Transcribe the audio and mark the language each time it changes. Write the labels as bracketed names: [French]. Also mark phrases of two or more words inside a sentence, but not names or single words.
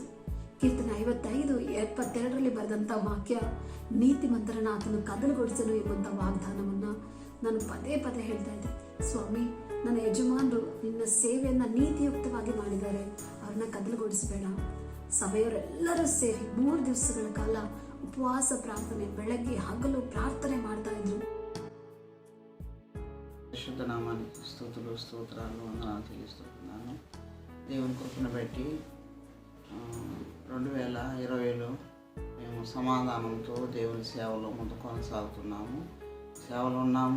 [Kannada] ಕೀರ್ತನೆ 55:22 ಬರೆದಂಥ ವಾಕ್ಯ, ನೀತಿಮಂತರನ್ನ ಆತನು ಕದಲುಗೊಳಿಸಲು ಎಂಬಂಥ ವಾಗ್ದಾನವನ್ನ ನಾನು ಪದೇ ಪದೇ ಹೇಳ್ತಾ ಇದ್ದೆ. ಸ್ವಾಮಿ, ನನ್ನ ಯಜಮಾನರು ನಿನ್ನ ಸೇವೆಯನ್ನ ನೀತಿಯುಕ್ತವಾಗಿ ಮಾಡಿದ್ದಾರೆ, ಅವ್ರನ್ನ ಕದಲುಗೊಳಿಸಬೇಡ. ಸಭೆಯವರೆಲ್ಲರೂ ಸೇರಿ 3 ದಿವಸಗಳ ಕಾಲ ಉಪವಾಸ ಪ್ರಾರ್ಥನೆ, ಬೆಳಗ್ಗೆ ಹಗಲು ಪ್ರಾರ್ಥನೆ ಮಾಡ್ತಾ ಇದ್ರು. [Telugu] శుద్ధ నామానికి స్తోత్రాలు వందనాలు తెలియజేస్తున్నాను. దేవుని కృపను బట్టి 2020లో మేము సమాధానంతో దేవుని సేవలో ముందు కొనసాగుతున్నాము, సేవలో ఉన్నాము.